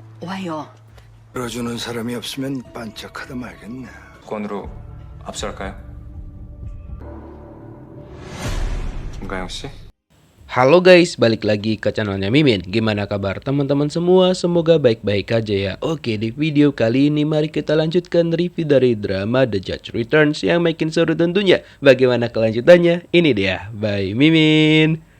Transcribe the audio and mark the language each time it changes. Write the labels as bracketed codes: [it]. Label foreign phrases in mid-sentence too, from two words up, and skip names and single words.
[ko] 나와요. 들어주는 사람이 없으면 반짝하다 말겠네. 건으로 압수할까요? 김가영 씨? [id] Halo guys, balik lagi ke channelnya Mimin. Gimana kabar teman-teman semua? Semoga baik-baik aja ya. Oke, di video kali ini mari kita lanjutkan review dari drama The Judge Returns yang makin seru tentunya. Bagaimana kelanjutannya? Ini dia, by Mimin.